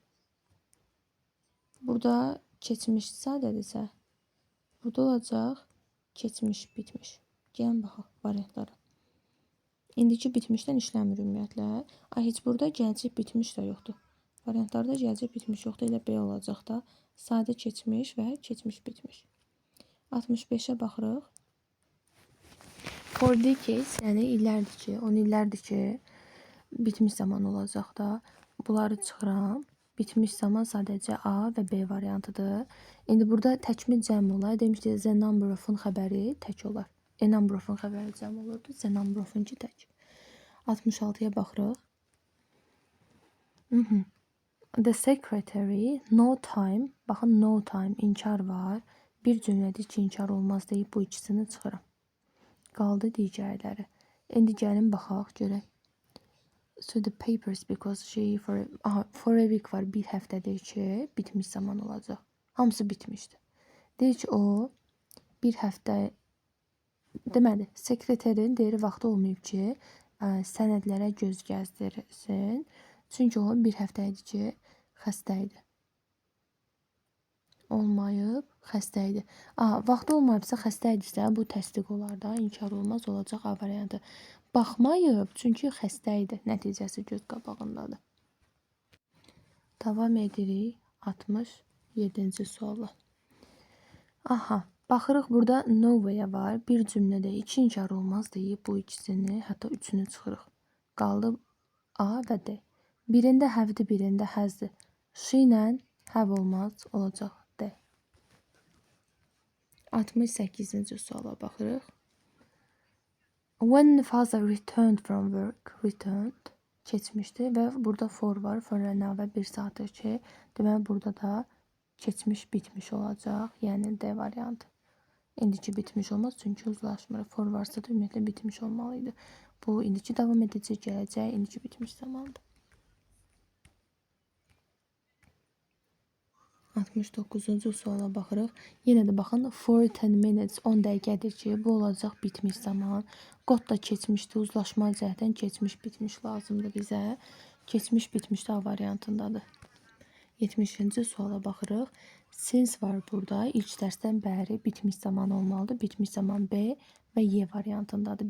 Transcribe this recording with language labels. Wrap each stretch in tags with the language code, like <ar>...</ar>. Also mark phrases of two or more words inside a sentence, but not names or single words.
<az>Burada keçmiş sadədirsə, burada olacaq keçmiş bitmiş. Gəlin baxaq variantlara. İndiki bitmişdən işləmir ümumiyyətlə. Heç burada gələcək bitmiş də yoxdur. Variantlarda gələcək bitmiş yoxdur. Elə B olacaq da. Sadə keçmiş və keçmiş bitmiş. 65-ə baxırıq.</az> <en>For decades,</en> <az>yəni illərdir ki, 10 illərdir ki, bitmiş zaman olacaq da. Bunları çıxıram. Bitmiş zaman sadəcə A və B variantıdır. İndi burada təkmil cəm olar. Demişdik,</az> <en>the number of-</en> <az>un xəbəri tək olar.</az> <en>A number of-</en> <az>un xəbəri cəm olurdu.</az> <en>The number of-</en> <az>unki tək. 66-ya baxırıq.</az> <en>The secretary, no time.</en> <az>Baxın,</az> <en>no time,</en> <az>inkar var. Bir cümlədə iki inkar olmaz deyib bu ikisini çıxıram. Qaldı digərləri. İndi gəlin baxaq, görək.</az> <en>So the papers because she for a week var.</en> <az>Bir həftədir ki, bitmiş zaman olacaq. Hamısı bitmişdi. Deyir ki, o bir həftə deməli, sekreterin deyir vaxtı olmayıb ki, sənədlərə göz gəzdirsin. Çünki o bir həftə idi ki, xəstə idi. Olmayıb, xəstə idi. Vaxtı olmayıbsa, xəstə idisə, bu təsdiq olar da, inkar olmaz, olacaq A variantı. Baxmayıb, çünki xəstə idi. Nəticəsi göz qabağındadır. Davam edirik 67-ci suala. Baxırıq burada</az> <en>no way</en> <az>var. Bir cümlədə iki inkar olmaz deyib bu ikisini, hətta üçünü çıxırıq. Qaldı A və D. Birində have-dir, birində has-dir. She ilə have olmaz, olacaq D. 68-ci suala baxırıq.</az> <en>When the father returned from work, returned</en> <az>keçmişdi və burada</az> <en>for var.</en> <az>For əlavə 1 saatdır ki, deməli burada da keçmiş bitmiş olacaq. Yəni D variantı. İndiki bitmiş olmaz çünki uzlaşmır. For varsa da ümumiyyətlə bitmiş olmalıydı. Bu indiki davam edici, gələcək, indiki bitmiş zamandır. 69-cu suala baxırıq. Yenə də baxın,</az> <en>for 10 minutes</en> <az>10 dəqiqədir ki, bu olacaq bitmiş zaman. Qod da keçmişdi, uzlaşma cəhətdən keçmiş bitmiş lazımdır bizə. Keçmiş bitmiş də A variantındadır. 70-ci suala baxırıq. Since var burada. İlk dərsdən bəri bitmiş zaman olmalıdır. Bitmiş zaman B və Y variantındadır.</az>